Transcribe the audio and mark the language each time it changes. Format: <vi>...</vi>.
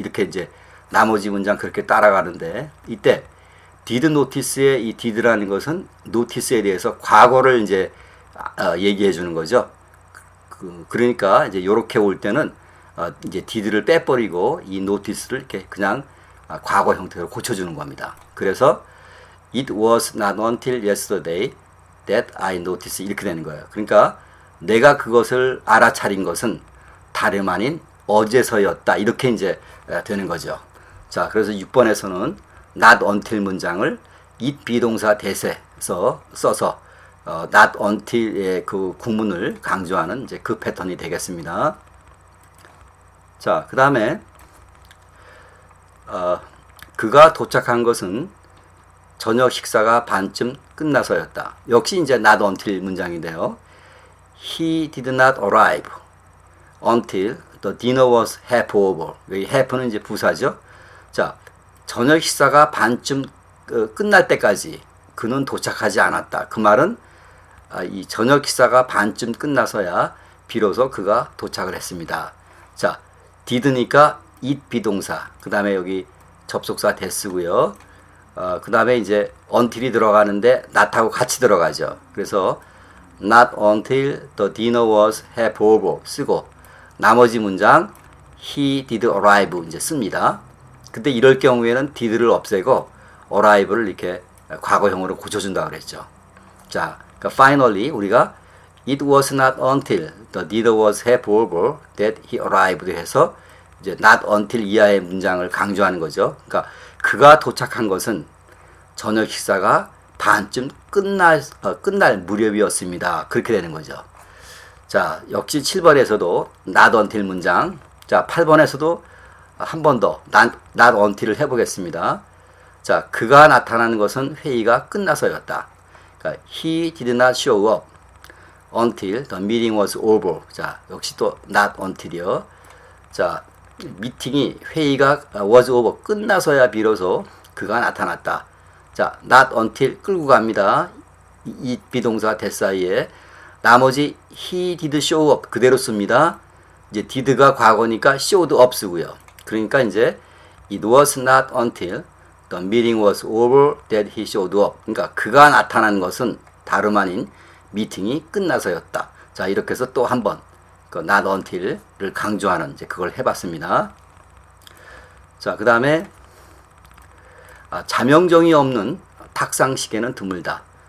<ko>이렇게 이제 나머지 문장 그렇게 따라가는데 이때 did notice의 이 did라는 것은 notice에 대해서 과거를 이제 얘기해 주는 거죠. 그러니까 이제 요렇게 올 때는 이제 did를 빼버리고 이 notice를 이렇게 그냥 과거 형태로 고쳐주는 겁니다. 그래서</ko> <en>it was not until yesterday that I noticed</en> <ko>이렇게 되는 거예요. 그러니까 내가 그것을 알아차린 것은 다름 아닌 어제서였다. 이렇게 이제 되는 거죠. 자, 그래서 6번에서는 not until 문장을 it 비동사 that에서 써서 not until의 그 구문을 강조하는 이제 그 패턴이 되겠습니다. 자, 그 다음에 그가 도착한 것은 저녁 식사가 반쯤 끝나서였다. 역시 이제 not until 문장인데요.</ko> <en>He did not arrive until the dinner was half over.</en> <ko>여기 half는 이제 부사죠. 자, 저녁 식사가 반쯤 끝날 때까지 그는 도착하지 않았다. 그 말은 이 저녁 식사가 반쯤 끝나서야 비로소 그가 도착을 했습니다. 자, did니까 it 비동사. 그 다음에 여기 접속사 that고요. 그 다음에 이제 until이 들어가는데 not하고 같이 들어가죠. 그래서</ko> <en>not until the dinner was half over</en> <ko>쓰고 나머지 문장</ko> <en>he did arrive</en> <ko>이제 씁니다. 근데 이럴 경우에는 did를 없애고 arrive를 이렇게 과거형으로 고쳐준다고 그랬죠. 자, 그러니까</ko> <en>finally</en> <ko>우리가</ko> <en>it was not until the dinner was half over that he arrived</en> <ko>해서 이제</ko> <en>not until</en> <ko>이하의 문장을 강조하는 거죠. 그러니까 그가 도착한 것은 저녁 식사가 반쯤 끝날 무렵이었습니다. 그렇게 되는 거죠. 자, 역시 7번에서도 not until 문장. 자, 8번에서도 한 번 더 not until을 해보겠습니다. 자, 그가 나타나는 것은 회의가 끝나서였다. 그러니까</ko> <en>he did not show up until the meeting was over.</en> <ko>자, 역시 또 not until이요. 자, 미팅이 회의가</ko> <en>was over</en> <ko>끝나서야 비로소 그가 나타났다. 자, not until 끌고 갑니다. 이 비동사 that 사이에 나머지</ko> <en>he did show up</en> <ko>그대로 씁니다. 이제 did가 과거니까 showed up 쓰고요. 그러니까 이제</ko> <en>it was not until the meeting was over that he showed up.</en> <ko>그러니까 그가 나타난 것은 다름 아닌 미팅이 끝나서였다. 자, 이렇게 해서 또 한 번 그 not until을 강조하는 이제 그걸 해봤습니다. 자, 그 다음에 자명정이 없는 탁상시계는 드물다.</ko>